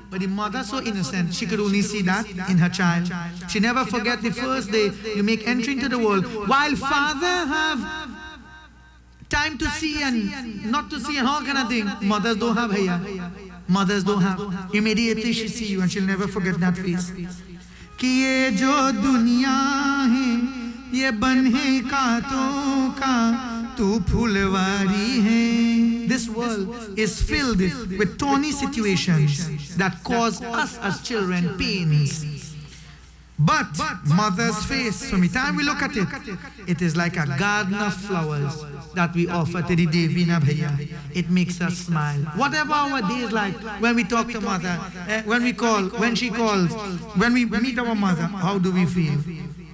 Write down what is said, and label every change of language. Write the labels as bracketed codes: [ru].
[en] But the mother so innocent, she could only see that in her child. She never forget the first day you make entry into the world. While father have time to see and not to see and all kind of thing, mothers don't have hair. Mothers don't have. Immediately she see you and she'll never forget that face. [hi] कि ये जो दुनिया है ये बन है कांटों का तू फुलवारी है. [en] This world is filled with thorny situations that cause us as children pains. But mother's face, from the time we look at it, it is like a garden of flowers that we offer to the Devina Bhaiya. It makes us smile. Whatever our day is like, when we talk to mother, when we call, when she calls, when we meet our mother, how do we feel?